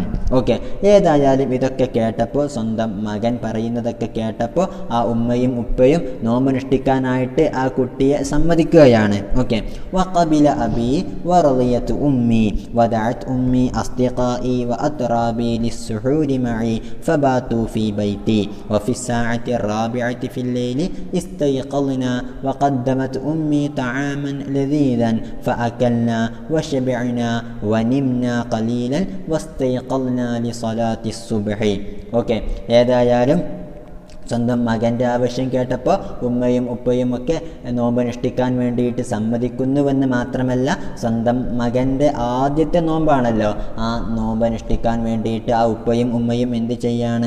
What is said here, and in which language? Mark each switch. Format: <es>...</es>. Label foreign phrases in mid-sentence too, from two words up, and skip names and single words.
<ml>ഓക്കെ, ഏതായാലും ഇതൊക്കെ കേട്ടപ്പോൾ, സ്വന്തം മകൻ പറയുന്നതൊക്കെ കേട്ടപ്പോൾ ആ ഉമ്മയും ഉപ്പയും നോമ്പനുഷ്ഠിക്കാനായിട്ട് ആ കുട്ടിയെ സമ്മതിക്കുകയാണ്.</ml> <ar>ഓക്കെ, وقبل أبي ورضيت أمي ودعت أمي أصدقائي وأترابي للسحور معي فباتوا في بيتي وفي الساعة الرابعة في الليل استيقظنا وقدمت أمي طعاما لذيذا فأكلنا وشبعنا ونمنا قليلا واستيقظنا لصلاة الصبح.</ar> <ml>ഓക്കെ, ഏതായാലും സ്വന്തം മകൻ്റെ ആവശ്യം കേട്ടപ്പോൾ ഉമ്മയും ഉപ്പയും ഒക്കെ നോമ്പനുഷ്ഠിക്കാൻ വേണ്ടിയിട്ട് സമ്മതിക്കുന്നുവെന്ന് മാത്രമല്ല, സ്വന്തം മകൻ്റെ ആദ്യത്തെ നോമ്പാണല്ലോ, ആ നോമ്പനുഷ്ഠിക്കാൻ വേണ്ടിയിട്ട് ആ ഉപ്പയും ഉമ്മയും എന്ത് ചെയ്യാണ്?</ml>